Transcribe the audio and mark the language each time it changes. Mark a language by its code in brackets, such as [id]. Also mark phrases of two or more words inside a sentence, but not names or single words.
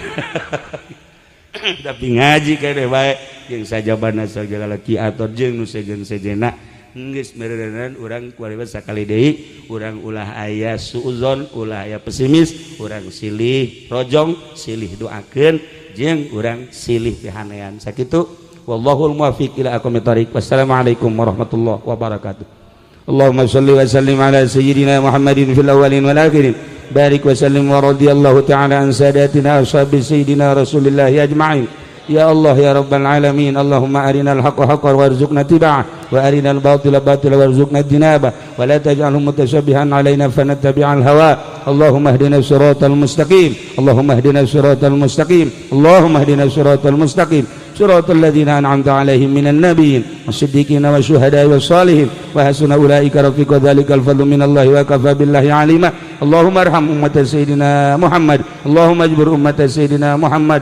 [su] Tapi ngaji keneh bae jeung sajabana sagala Ki Ator jeung nu sejen-sejena geus mererenan urang kualibat sakali deui urang ulah aya suuzon, ulah aya pesimis, urang silih rojong, silih doakeun jeung urang silih pihanean sakitu. [ar] والله الموفق إلى أقوم الطريق. والسلام عليكم ورحمة الله وبركاته. اللهم صل وسلم على سيدنا محمد في الأولين والآخرين. وبارك وسلم ورضي الله تعالى عن ساداتنا أصحاب سيدنا رسول الله أجمعين. يا الله يا رب العالمين. اللهم أرنا الحق حقا وارزقنا اتباعه وأرنا الباطل باطلا وارزقنا اجتنابه ولا تجعله متشابها علينا فنتبع الهوى. اللهم اهدنا الصراط المستقيم. اللهم اهدنا الصراط المستقيم. اللهم اهدنا الصراط المستقيم. صراط الذين أنعمت عليهم من النبيين والصديقين والشهداء والصالحين وحسن أولئك رفيقا ذلك الفضل من الله وكفى بالله عليما. اللهم ارحم أمة سيدنا محمد. اللهم اجبر أمة سيدنا محمد.